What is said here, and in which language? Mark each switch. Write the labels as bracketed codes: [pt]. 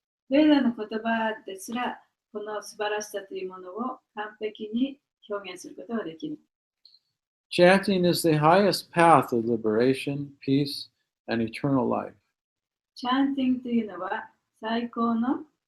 [ja] ベーダの言葉ですら、この素晴らしさというものを完璧に表現することができる。 [en] Chanting is the highest path of liberation, peace, and eternal life. [ja] チャンティングというのは最高の